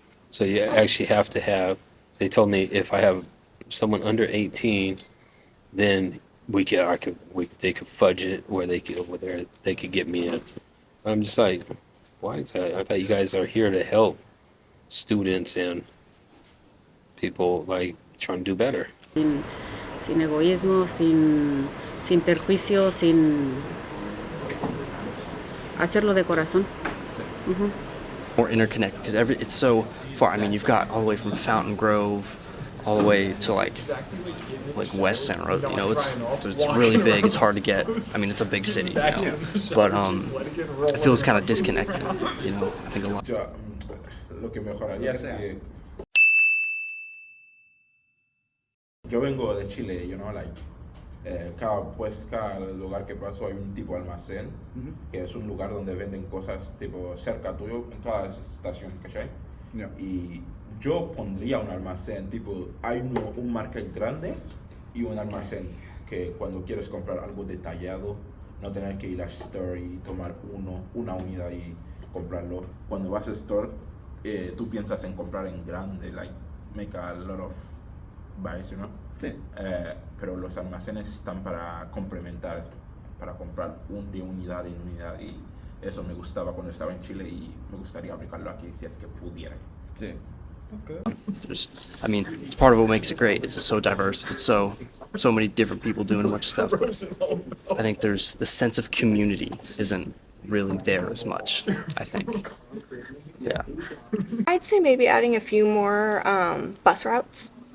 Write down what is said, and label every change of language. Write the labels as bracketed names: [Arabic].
[English] So you actually have to have. They told me if I have someone under 18, then they could fudge it where they could get me in. I'm just like, why is that? I thought you guys are here to help students and people like trying to do better. [Spanish] Sin egoísmo, sin perjuicio, sin hacerlo de corazón. [English] More interconnected because it's so far. I mean, you've got all the way from Fountain Grove all the way to like West Santa Rosa. You know, it's really big. It's hard to get. I mean, it's a big city, you know, but it feels kind of disconnected. You know, I think a lot. [Spanish] Lo que mejoraría es que yo vengo de Chile, [English] you know, like [Spanish] cada lugar que paso hay un tipo de almacén, que es un lugar donde venden cosas tipo cerca tuyo en cada estación, ¿cachai? [English] Yeah. [Spanish] Y yo pondría un almacén tipo, hay un market grande y un almacén que cuando quieres comprar algo detallado no tener que ir a store y tomar una unidad y comprarlo. Cuando vas a store tú piensas en comprar en grande, [English] like make a lot of buys, you know? [Spanish] Sí. Pero los almacenes están para complementar, para comprar de unidad en unidad, y eso me gustaba cuando estaba en Chile y me gustaría aplicarlo aquí si es que pudiera. [English] Sí. Okay. I mean, it's part of what makes it great. It's just so diverse. It's so many different people doing a bunch of stuff. I think there's the sense of community isn't really there as much, I think. Yeah. I'd say maybe adding a few more bus routes.